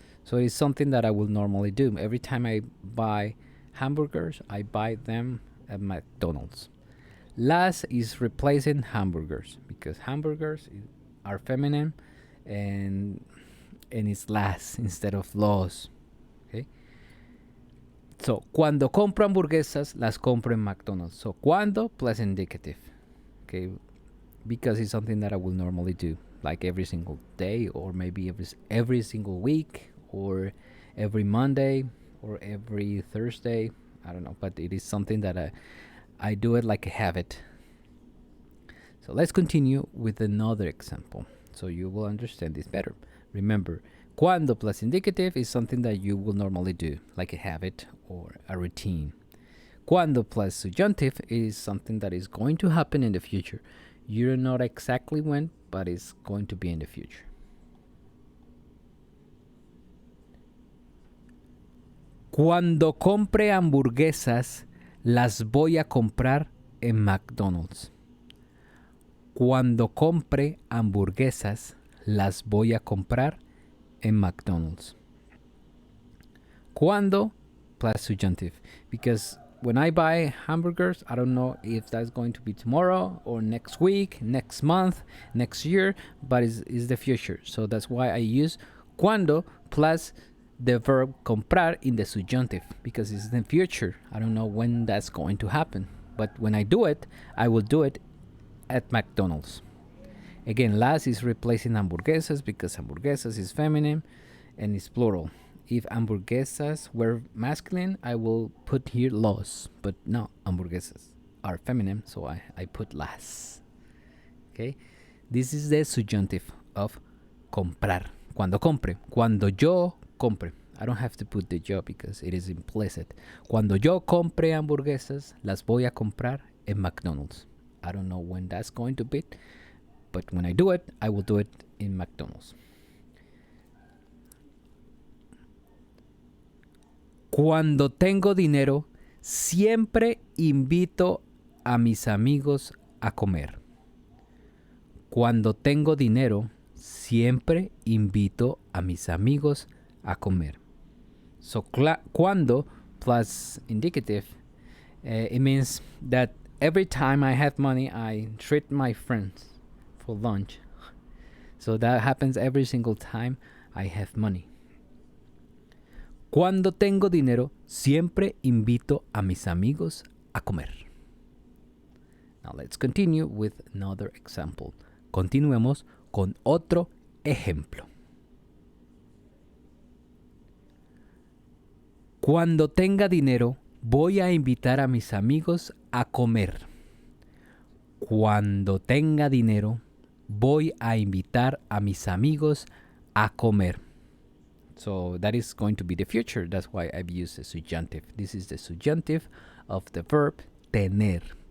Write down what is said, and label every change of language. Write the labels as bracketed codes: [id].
[en] So it's something that I will normally do. Every time I buy hamburgers, I buy them at McDonald's. Las is replacing hamburgers because hamburgers are feminine and it's las instead of los. Okay? [es] So, cuando compro hamburguesas, las compro en McDonald's. [en] So, cuando plus indicative. Okay? Because it's something that I will normally do, like every single day, or maybe every single week, or every Monday, or every Thursday. I don't know, but it is something that I do it like a habit. So let's continue with another example so you will understand this better. Remember, cuando plus indicative is something that you will normally do, like a habit or a routine. Cuando plus subjunctive is something that is going to happen in the future. You don't know exactly when, but it's going to be in the future. [es] Cuando compre hamburguesas, las voy a comprar en McDonald's. Cuando compre hamburguesas, las voy a comprar en McDonald's. [en] Cuando plus subjunctive, because when I buy hamburgers, I don't know if that's going to be tomorrow or next week, next month, next year, but it's the future. So that's why I use cuando plus the verb comprar in the subjunctive, because it's the future. I don't know when that's going to happen, but when I do it, I will do it at McDonald's. Again, las is replacing hamburguesas because hamburguesas is feminine and it's plural. If hamburguesas were masculine, I will put here los, but no, hamburguesas are feminine, so I put las. Okay, this is the subjunctive of comprar. [es] Cuando compre, cuando yo compre. [en] I don't have to put the yo because it is implicit. [es] Cuando yo compre hamburguesas, las voy a comprar en McDonald's. [en] I don't know when that's going to be, but when I do it, I will do it in McDonald's. [es] Cuando tengo dinero, siempre invito a mis amigos a comer. Cuando tengo dinero, siempre invito a mis amigos a comer. [en] So, cuando plus indicative, it means that every time I have money, I treat my friends for lunch. So that happens every single time I have money. Cuando tengo dinero, siempre invito a mis amigos a comer. Now let's continue with another example. [es] Continuemos con otro ejemplo. Cuando tenga dinero, voy a invitar a mis amigos a comer. Cuando tenga dinero, voy a invitar a mis amigos a comer. [en] So that is going to be the future. That's why I've used the subjunctive. This is the subjunctive of the verb tener.